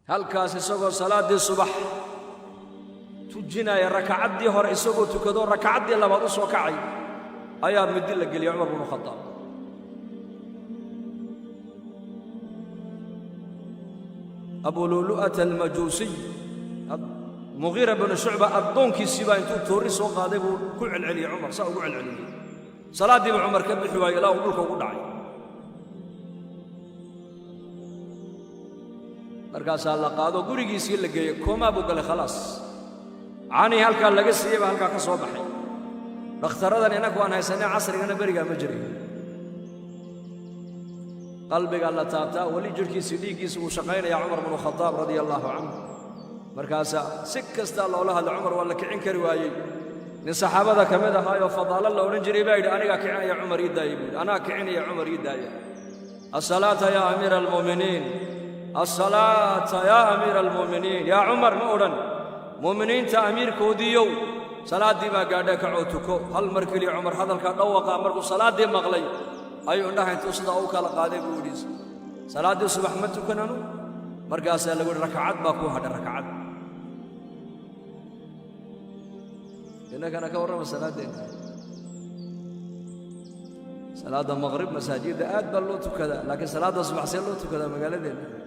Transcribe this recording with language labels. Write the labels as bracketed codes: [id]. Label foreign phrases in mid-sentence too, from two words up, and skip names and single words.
[so] halkaas isagoo salaadii subax tujinaya rakacadii hore isagoo tukado rakacadii labaad u soo kacay ayaa midi la geliyay Umar ibn Khattab Abu Lu'lu'at al-Majusi Mughira ibn Shu'ba addoonkiisii baa intuu toori soo qaaday buu ku celceliyay Umar saa ugu celceliyay salaadii Umar ka bixi waayay ilaa uu dhulka ugu dhacay markaas la qaado gurigiisii la geeyay kooma buu galay khalaas caani halka laga siiyay halka ka soo baxay dhakhtarradan inagu aan haysanay casrigana bariga ma jirin qalbiga la taabtaa wali jirkiisii dhiigiisa uu shaqaynaya Umar ibn Khattab [ar] رضي الله عنه [so] markaas si kasta loola hadlo Umar wala kicin kari waayay nin saxaabada kamid ah oo fadaala la oran jiray baa yidhi aniga kicinaya Umar idaayay ana kicinaya Umar idaayay [ar] الصلاة يا أمير المؤمنين الصلاة يا أمير المؤمنين يا عمر [so] ma oran mu'miniinta amiirkoodiyow salaadii baa gaadhay ka cootuko hal markii Umar hadalka dhawaqa markuu salaadii maqlay ayuu indhaha intuu sida uu kala qaaday buu yidhi salaadii subax ma tukanano markaas lagu rakacad baa ku hadhay rakacad inagana ka warrama salaadeena salaada maghrib masaajida aad baa loo tukada laakiin salaada subax see loo tukada magaaladeena